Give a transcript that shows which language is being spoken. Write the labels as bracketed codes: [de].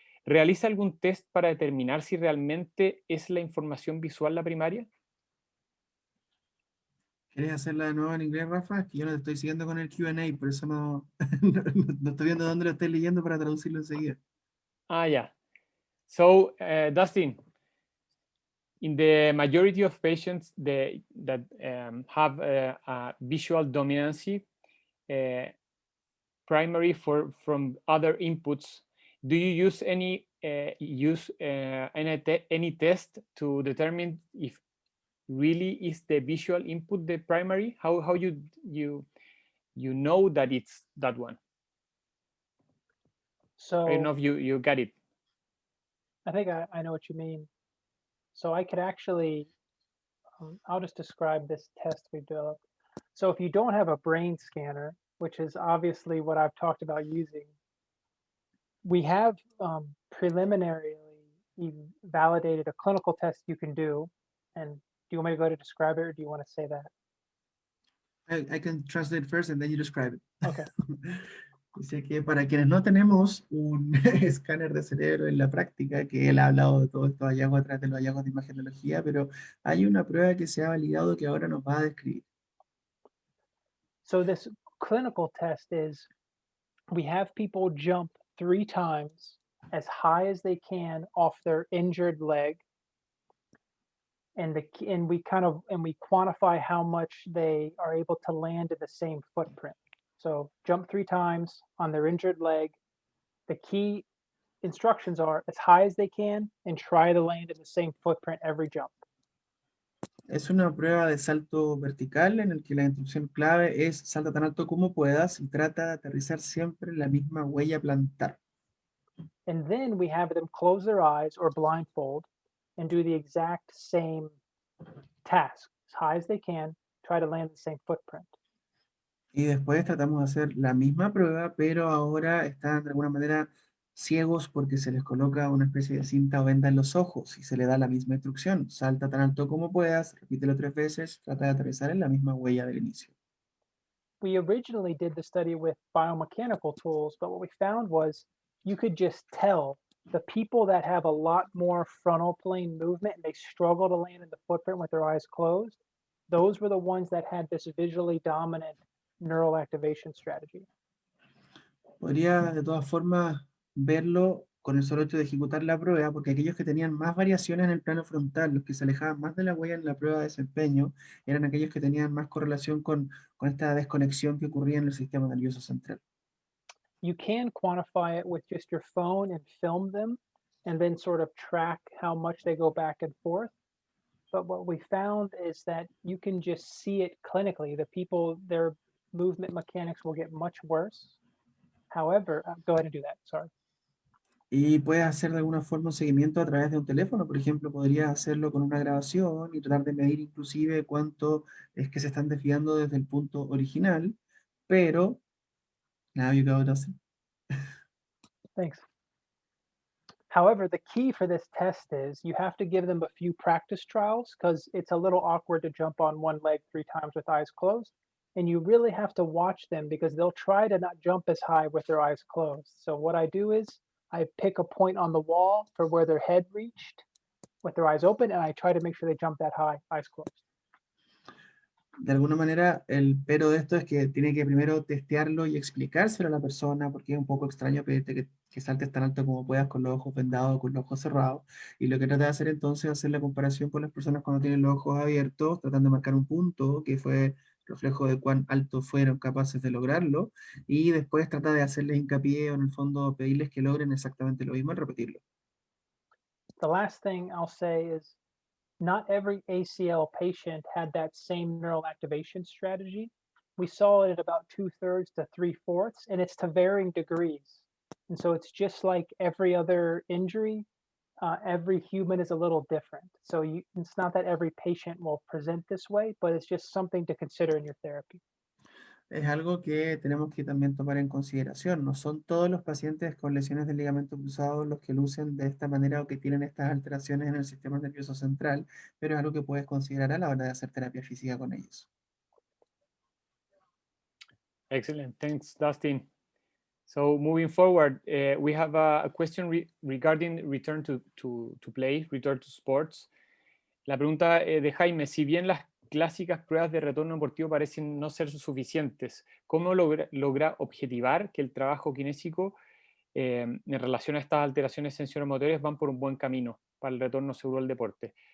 [es] ¿Realiza algún test para determinar si realmente es la información visual la primaria? ¿Quieres hacerla de nuevo en inglés, Rafa? Es que yo no te estoy siguiendo con el Q&A, por eso no estoy viendo dónde lo estoy leyendo para traducirlo enseguida. [en] Ah, yeah. So, Dustin, in the majority of patients that have a visual dominancy, primary from other inputs, do you use any use any test to determine if really is the visual input the primary? How you know that it's that one? So I don't know if you got it. I think I know what you mean. So I could actually, I'll just describe this test we developed. So if you don't have a brain scanner, which is obviously what I've talked about using, we have preliminarily validated a clinical test you can do. And do you want me to go to describe it, or do you want to say that? I can translate first and then you describe it. Okay. [es] Dice que para quienes no tenemos un escáner de cerebro en la práctica, que él ha hablado de todos estos hallazgos a través de los hallazgos de imagenología, pero hay una prueba que se ha validado que ahora nos va a describir. [en] So this clinical test is we have people jump 3 times as high as they can off their injured leg, and we quantify how much they are able to land in the same footprint. So jump 3 times on their injured leg. The key instructions are as high as they can and try to land in the same footprint every jump. [es] Es una prueba de salto vertical en el que la instrucción clave es salta tan alto como puedas y trata de aterrizar siempre en la misma huella plantar. [en] And then we have them close their eyes or blindfold and do the exact same task. As high as they can, try to land the same footprint. [es] Y después tratamos de hacer la misma prueba, pero ahora están de alguna manera ciegos porque se les coloca una especie de cinta o venda en los ojos y se le da la misma instrucción. Salta tan alto como puedas, repítelo 3 veces, trata de aterrizar en la misma huella del inicio. [en] We originally did the study with biomechanical tools, but what we found was you could just tell the people that have a lot more frontal plane movement and they struggle to land in the footprint with their eyes closed. Those were the ones that had this visually dominant neural activation strategy. [es] Podría de todas formas verlo con el solo hecho de ejecutar la prueba, porque aquellos que tenían más variaciones en el plano frontal, los que se alejaban más de la huella en la prueba de desempeño, eran aquellos que tenían más correlación con esta desconexión que ocurría en el sistema nervioso central. [en] You can quantify it with just your phone and film them and then sort of track how much they go back and forth. But what we found is that you can just see it clinically. The people, their movement mechanics will get much worse. However, go ahead and do that. Sorry. [es] Y puedes hacer de alguna forma un seguimiento a través de un teléfono, por ejemplo, podrías hacerlo con una grabación y tratar de medir inclusive cuánto es que se están desviando desde el punto original, pero, [en] now you go, [es] Dustin. [en] Thanks. However, the key for this test is you have to give them a few practice trials because it's a little awkward to jump on one leg 3 times with eyes closed. And you really have to watch them because they'll try to not jump as high with their eyes closed. So what I do is I pick a point on the wall for where their head reached with their eyes open, and I try to make sure they jump that high, eyes closed. [es] De alguna manera, el pero de esto es que tiene que primero testearlo y explicárselo a la persona, porque es un poco extraño pedirte que saltes tan alto como puedas con los ojos vendados o con los ojos cerrados. Y lo que trata de hacer entonces es hacer la comparación con las personas cuando tienen los ojos abiertos, tratando de marcar un punto que fue reflejo de cuán alto fueron capaces de lograrlo, y después trata de hacerles hincapié o en el fondo pedirles que logren exactamente lo mismo al repetirlo. [en] The last thing I'll say is not every ACL patient had that same neural activation strategy. We saw it at about 2/3 to 3/4, and it's to varying degrees. And so it's just like every other injury. Every human is a little different. So it's not that every patient will present this way, but it's just something to consider in your therapy. [es] Es algo que tenemos que también tomar en consideración. No son todos los pacientes con lesiones del ligamento cruzado los que lucen de esta manera o que tienen estas alteraciones en el sistema nervioso central, pero es algo que puedes considerar a la hora de hacer terapia física con ellos. [en] Excellent. Thanks, Dustin. So moving forward, we have a question regarding return to play, return to sports. [es] La pregunta de Jaime, si bien las clásicas pruebas de retorno deportivo parecen no ser suficientes, ¿cómo logra objetivar que el trabajo kinésico en relación a estas alteraciones sensoriomotores van por un buen camino para el retorno seguro al deporte?